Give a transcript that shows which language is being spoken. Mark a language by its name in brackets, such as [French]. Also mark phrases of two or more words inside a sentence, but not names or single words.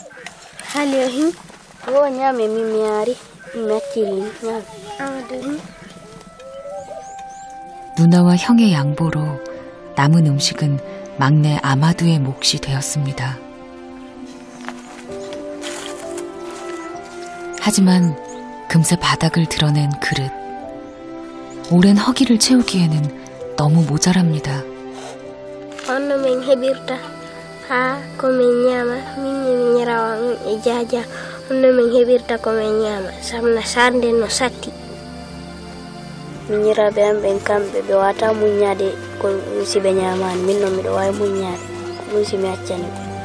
[Korean] 누나와 형의 양보로 남은 음식은 막내 아마두의 몫이 되었습니다. 하지만 금세 바닥을 드러낸 그릇. 오랜 허기를 채우기에는 너무 모자랍니다. [Fula] Minyiraɓe am ɓen kamɓe ɓe wata muññade ko musidɓe ñamani min noon miɗo wawi muññade ɗum si mi accani ɓe.